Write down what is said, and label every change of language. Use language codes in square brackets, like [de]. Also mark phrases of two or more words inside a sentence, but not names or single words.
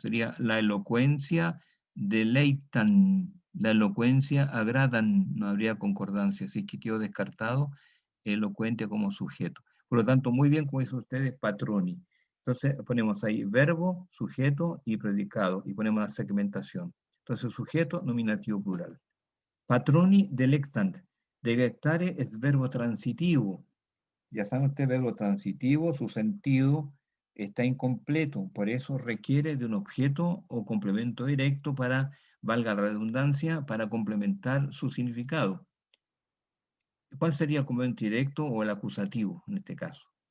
[es] Sería la elocuencia deleitan, la elocuencia agradan, no habría concordancia, así que quedó descartado elocuente como sujeto. Por lo tanto, muy bien, como dicen ustedes, patroni. Entonces ponemos ahí verbo, sujeto y predicado, y ponemos la segmentación. Entonces, sujeto, nominativo plural. [la] Patroni delectant. [es] Delectare es verbo transitivo. Ya saben ustedes, verbo transitivo, su sentido está incompleto, por eso requiere de un objeto o complemento directo para, valga la redundancia, para complementar su significado. ¿Cuál sería el complemento directo o el acusativo en este caso?